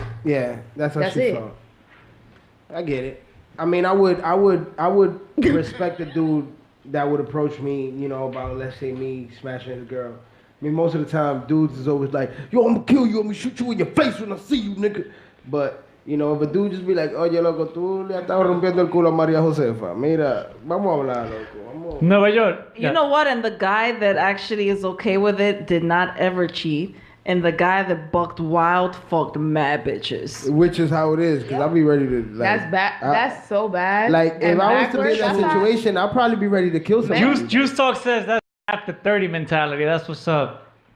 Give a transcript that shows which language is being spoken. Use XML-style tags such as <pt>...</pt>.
<en>Yeah, that's what she thought. I get it. I mean, I would respect a dude that would approach me, you know, about, let's say, me smashing a girl. I mean, most of the time, dudes is always like, yo, I'm gonna kill you, I'm gonna shoot you in your face when I see you, nigga. But, you know, if a dude just be like,</en> <es>oye, loco, tú le estabas rompiendo el culo a María Josefa. Mira, vamos a hablar, loco. Nuevayol.</es> <en>You know what? And the guy that actually is okay with it did not ever cheat. And the guy that bucked wild fucked mad bitches. Which is how it is, because I'll be ready to, like... That's bad. That's so bad. Like, if I was to be in that situation, I'll probably be ready to kill somebody. Juice Talk says that's after 30 mentality. That's what's up.</en>